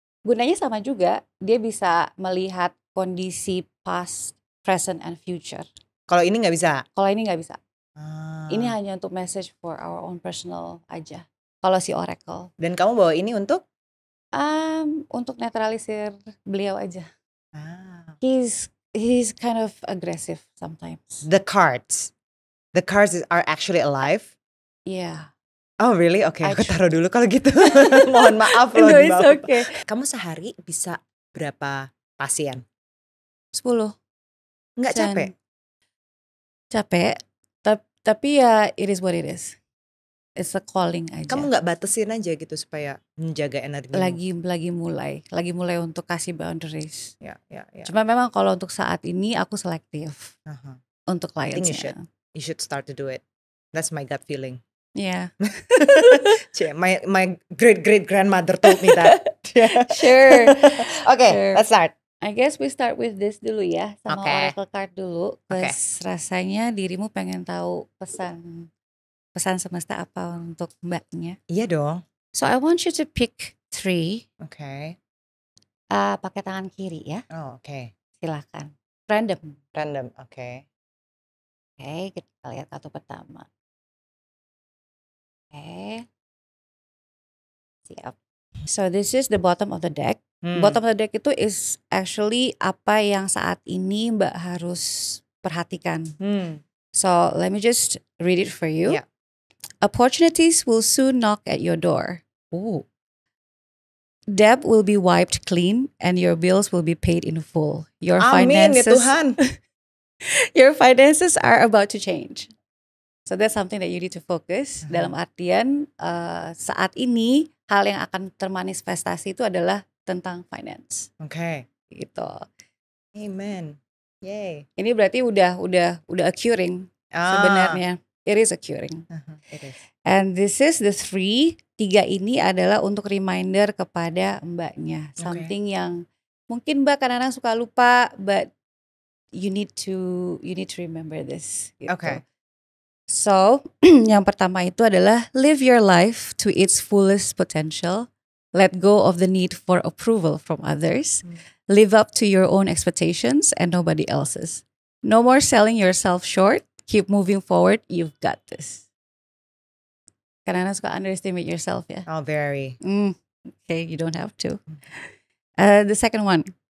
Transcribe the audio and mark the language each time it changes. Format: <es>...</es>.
<id>Gunanya sama juga. Dia bisa melihat kondisi</id> <en>past, present, and future.</en> <id>Kalau ini nggak bisa? Kalau ini nggak bisa. Ini hanya untuk</id> <en>message for our own personal</en> <id>aja. Kalau si oracle. Dan kamu bawa ini untuk? Untuk netralisir beliau aja.</id> <en>He's kind of aggressive sometimes. The cards are actually alive? Yeah. Oh really?</en> <id>Oke, aku taruh dulu kalau gitu. Mohon maaf loh.</id> <en>No, it's okay.</en> <id>Kamu sehari bisa berapa pasien? 10. Nggak capek? Capek. Tapi ya</id> <en>it is what it is. It's a calling aja.</en> <id>Kamu nggak batasin aja gitu supaya menjaga energi? Lagi mulai untuk kasih boundaries. Ya. Cuma memang kalau untuk saat ini aku selektif untuk clientsnya.</id> <en>You should start to do it. That's my gut feeling. Yeah. my great grandmother told me that. Sure. Okay, let's start. I guess we start with this</en> <id>dulu ya, sama oracle card dulu. Rasanya dirimu pengen tahu pesan semesta apa untuk Mbaknya? Iya dong.</id> <en>So I want you to pick 3. Okay.</en> <id>Pakai tangan kiri ya.</id> <en>Oh, okay.</en> <id>Silakan. Random.</id> <en>Okay.</en> <id>Okay, kita lihat kartu pertama. Okay. Siap.</id> <en>So this is the bottom of the deck. Bottom of the deck</en> <id>itu is actually apa yang saat ini Mbak harus perhatikan.</id> <en>So let me just read it for you. Yeah. Opportunities will soon knock at your door. Ooh. Debt will be wiped clean and your bills will be paid in full. Your finances,</en> <id>Amin ya Tuhan.</id> <en>Your finances are about to change. So that's something that you need to focus.</en> <id>Dalam artian saat ini hal yang akan termanifestasi itu adalah tentang finance.</id> <en>Okay.</en> <id>Gitu.</id> <en>Amen. Yay.</en> <id>Ini berarti udah occurring sebenarnya.</id> <en>It is occurring. It is. And this is the 3.</en> <id>3 ini adalah untuk reminder kepada Mbaknya.</id> <en>Something yang</en> <id>mungkin Mbak kadang-kadang suka lupa, but</id> <en>you need to remember this.</en> <id>Gitu.</id> <en>Okay. So,</en> <id>yang pertama itu adalah</id> <en>live your life to its fullest potential. Let go of the need for approval from others. Live up to your own expectations and nobody else's. No more selling yourself short. Keep moving forward. You've got this.</en> <id>Karena suka</id> <en>underestimate yourself</en> <id>ya.</id> <en>Oh, very. Okay, you don't have to. The second one.</en>